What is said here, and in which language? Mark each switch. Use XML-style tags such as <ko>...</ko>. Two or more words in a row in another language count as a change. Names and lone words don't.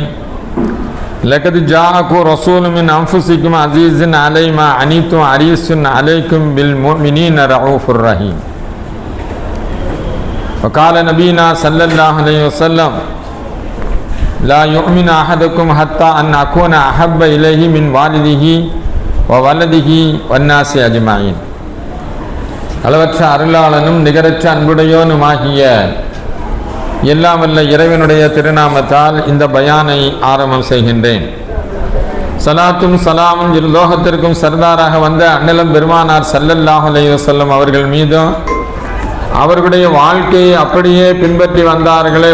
<ar>لقد جاءكم رسول من أنفسكم عزيز علي ما عنتم حريص عليكم بالمؤمنين رؤوف رحيم. وقال نبينا صلى الله عليه وسلم لا يؤمن أحدكم حتى أن أكون أحب إليه من والده وولده والناس أجمعين.</ar> <ta>அளவற்ற அருளாளனும் நிகரற்ற அன்புடையோனுமாகிய எல்லாம் வல்ல இறைவனுடைய திருநாமத்தால் இந்த பயானை ஆரம்பம் செய்கின்றேன். சலாத்தும் சலாமும் லோகத்திற்கும் சர்தாராக வந்த அண்ணலம் பெருமானார்</ta> <ar>صلى الله عليه وسلم</ar> <ta>அவர்கள் மீதும் அவர்களுடைய வாழ்க்கையை அப்படியே பின்பற்றி வந்தார்களே</ta>